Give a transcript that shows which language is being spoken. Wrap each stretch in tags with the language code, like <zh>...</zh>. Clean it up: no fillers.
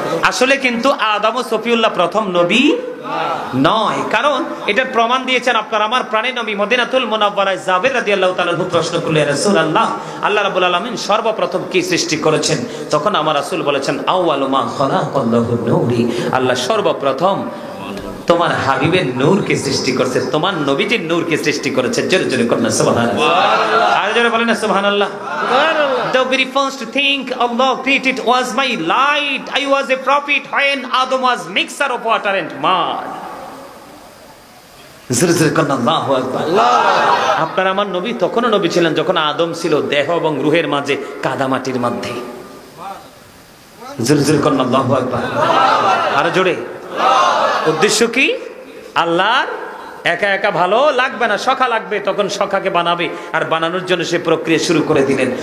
<bn>আসলে কিন্তু আদম ও সফিউল্লাহ প্রথম নবী নয়, কারণ এটার প্রমাণ দিয়েছেন আপনার আমার প্রাণের নবী মদিনাতুল মুনাওয়ারায় জাবের রাদিয়াল্লাহু তাআলা প্রশ্ন করলেন, ইয়া রাসূলুল্লাহ, আল্লাহ রাব্বুল আলামিন সর্বপ্রথম কি সৃষ্টি করেছেন? তখন আমার রাসূল বলেছেন,</bn> <ar>আউয়ালু মা খালাকাল্লাহু নূরি,</ar> <bn>আল্লাহ সর্বপ্রথম তোমার হাবিবের নূরকে সৃষ্টি করেছে, তোমার নবীজির নূরকে সৃষ্টি করেছে। জোরে জোরে করুন সুবহানাল্লাহ। আর জোরে বলেন না সুবহানাল্লাহ।</bn> <en>The very first thing Allah created was my light. I was a prophet when Adam was mixer of water and mud.</en> <bn>জোরে জোরে করুন আল্লাহু আকবার। আপনার আমার নবী তখনও নবী ছিলেন যখন আদম ছিল দেহ এবং রূহের মাঝে কাদামাটির মধ্যে। জোরে জোরে করুন আল্লাহু আকবার। আর জোরে। উদ্দেশ্য কি? আল্লাহর একা একা ভালো লাগবে না, সখা লাগবে, তখন সখাকে বানাবে, আর বানানোর জন্য সে প্রক্রিয়া শুরু করে দিলেন।</bn>